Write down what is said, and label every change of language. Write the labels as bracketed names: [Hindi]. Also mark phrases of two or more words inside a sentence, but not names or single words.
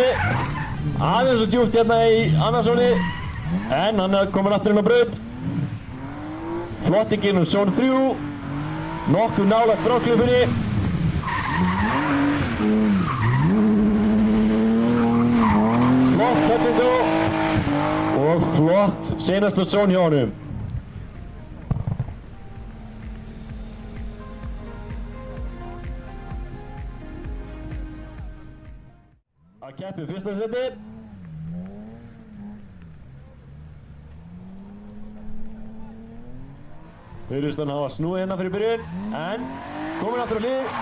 [Icelandic] Aðeins og djúpt hérna í 2. zóni, en hann er komin aftur inn á braut. Flott í gegnum zón 3, nokkuð nálægt fráklífunni. Flott [English] touch and go [Icelandic] og flott seinasta zón hjá honum. Að keppa í 1. sæti. Virðist hann hafa snúið hérna fyrir byrjun, en komin aftur á hlið.